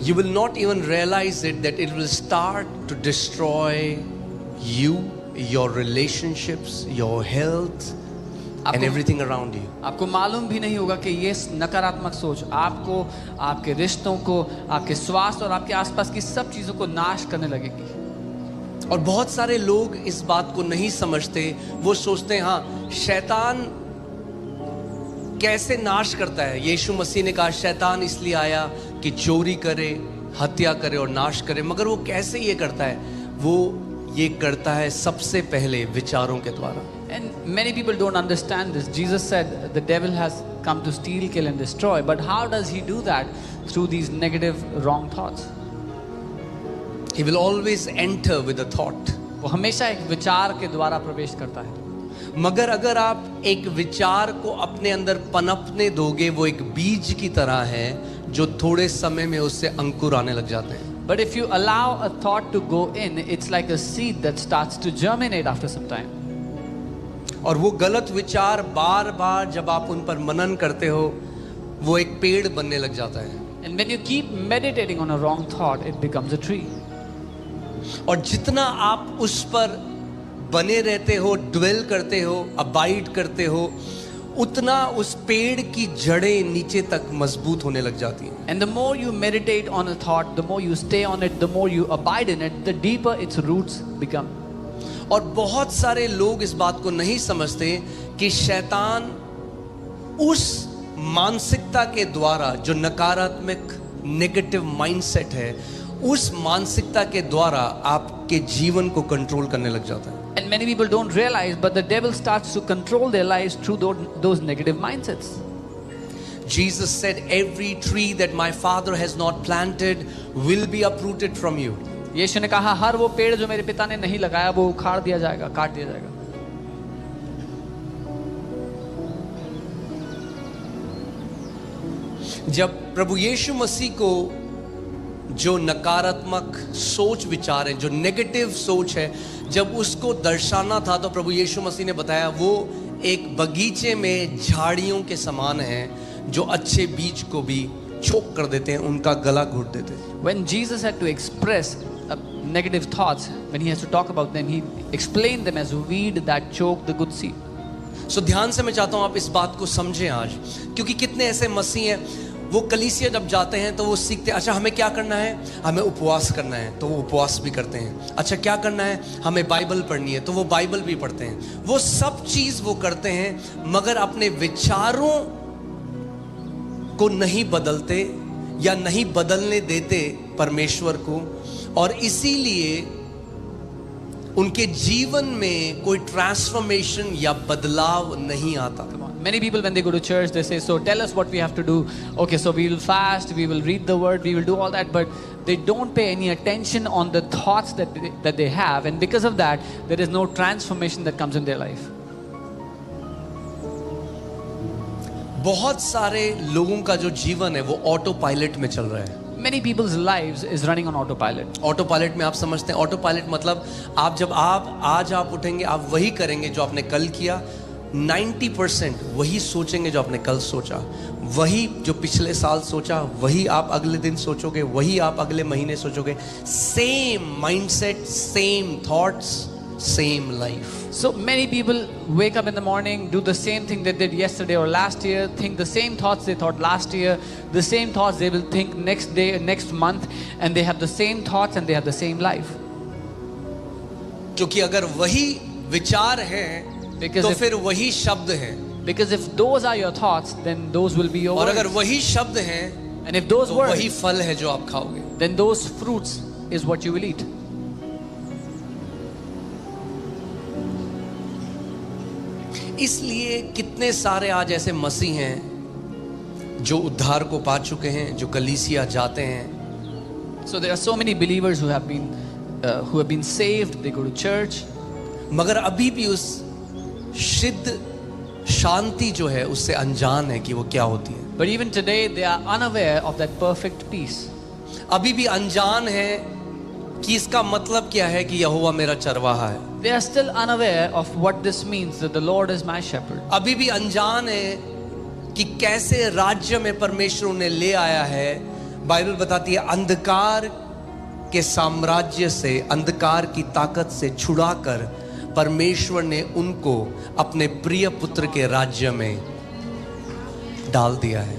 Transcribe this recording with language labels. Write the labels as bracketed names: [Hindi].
[English] you will not even realize it that it will start to destroy you, your relationships, your health and everything around you. [Hindi] आपको मालूम भी नहीं होगा कि ये नकारात्मक सोच आपको, आपके रिश्तों को, आपके स्वास्थ्य और आपके आसपास की सब चीजों को नाश करने लगेगी. और बहुत सारे लोग इस बात को नहीं समझते। वो सोचते हैं हाँ शैतान कैसे नाश करता है। यीशु मसीह ने कहा शैतान इसलिए आया कि चोरी करे, हत्या करे और नाश करे, मगर वो कैसे ये करता है? वो ये करता है सबसे पहले विचारों के द्वारा। [English] And many people don't understand this. Jesus said the devil has come to steal, kill and destroy. But how does he do that? Through these negative, wrong thoughts. He will always enter with a thought. [Hindi] वो हमेशा एक विचार के द्वारा प्रवेश करता है. मगर अगर आप एक विचार को अपने अंदर पनपने दोगे, वो एक बीज की तरह है जो थोड़े समय में उससे अंकुर आने लग जाते हैं। [English] But if you allow a thought to go in, it's like a seed that starts to germinate after some time. [Hindi] और वो गलत विचार बार बार जब आप उन पर मनन करते हो वो एक पेड़ बनने लग जाता है। [English] And when you keep meditating on a wrong thought, it becomes a tree. [Hindi] और जितना आप उस पर बने रहते हो, [English] dwell [Hindi] करते हो, [English] abide [Hindi] करते हो, उतना उस पेड़ की जड़ें नीचे तक मजबूत होने लग जाती हैं। [English] And the more you meditate on a thought, the more you stay on it, the more you abide in it, the deeper its roots become. [Hindi] और बहुत सारे लोग इस बात को नहीं समझते कि शैतान उस मानसिकता के द्वारा जो नकारात्मक [English] negative mindset [Hindi] है, उस मानसिकता के द्वारा आपके जीवन को कंट्रोल करने लग जाता है। [English] And many people don't realize, but the devil starts to control their lives through those negative mindsets. Jesus said, "Every tree that my Father has not planted will be uprooted from you." [Hindi] यीशु ने कहा हर वो पेड़ जो मेरे पिता ने नहीं लगाया वो उखाड़ दिया जाएगा, काट दिया जाएगा. जब प्रभु यीशु मसीह को जो नकारात्मक सोच विचार है, जो नेगेटिव सोच है, जब उसको दर्शाना था तो प्रभु यीशु मसीह ने बताया वो एक बगीचे में झाड़ियों के समान है जो अच्छे बीज को भी चोक कर देते हैं, उनका गला घोट देते हैं। When Jesus had to express negative thoughts, when he has to talk about them, he explained them as weed that choke the good seed. ध्यान से मैं चाहता हूं आप इस बात को समझें आज, क्योंकि कितने ऐसे मसीह हैं वो कलीसिया जब जाते हैं तो वो सीखते हैं, अच्छा हमें क्या करना है, हमें उपवास करना है, तो वो उपवास भी करते हैं। अच्छा क्या करना है, हमें बाइबल पढ़नी है, तो वो बाइबल भी पढ़ते हैं। वो सब चीज़ वो करते हैं, मगर अपने विचारों को नहीं बदलते या नहीं बदलने देते परमेश्वर को, और इसीलिए उनके जीवन में कोई ट्रांसफॉर्मेशन या बदलाव नहीं आता। [English] Many people, when they go to church, they say, so tell us what we have to do. Okay, so we will fast, we will read the word, we will do all that, but they don't pay any attention on the thoughts that they have, and because of that, there is no transformation that comes in their life. [Hindi] बहुत सारे लोगों का जो जीवन है वो auto pilot में चल रहा है। [English] Many people's lives is running on autopilot. [Hindi] Auto pilot में आप समझते हैं, ऑटो पायलट मतलब आज आप उठेंगे, आप वही करेंगे जो आपने कल किया, 90% वही सोचेंगे जो आपने कल सोचा, वही जो पिछले साल सोचा वही आप अगले दिन सोचोगे, वही आप अगले महीने सोचोगे। [English] Same mindset, same thoughts, same life. So many people wake up in the morning, do the same thing they did yesterday or last year, think the same thoughts they thought last year, the same thoughts they will think next day, next month, and they have the same thoughts and they have the same life. [Hindi] क्योंकि अगर वही विचार है तो फिर वही शब्द हैं। [English] Because if those are your thoughts, then those will be your [Hindi] और [English] words. [Hindi] अगर वही शब्द हैं [English] And if those [Hindi] तो [English] words, [Hindi] वही फल है जो आप खाओगे। [English] then those fruits is what you will eat. [Hindi] इसलिए कितने सारे आज ऐसे मसीह हैं जो उद्धार को पा चुके हैं, जो कलीसिया जाते हैं। [English] So there are so many believers who have been saved. They go to church. [Hindi] मगर अभी भी उस सिद्ध शांति जो है उससे अनजान है कि वो क्या होती है। [English] But even today they are unaware of that perfect peace. [Hindi] अभी भी अनजान है कि इसका मतलब क्या है कि यहोवा मेरा चरवाहा है। [English] They are still unaware of what this means, that the Lord is my shepherd. [Hindi] अभी भी अनजान है कि कैसे राज्य में परमेश्वर उन्हें ले आया है। बाइबल बताती है अंधकार के साम्राज्य से, अंधकार की ताकत से छुड़ाकर परमेश्वर ने उनको अपने प्रिय पुत्र के राज्य में डाल दिया है।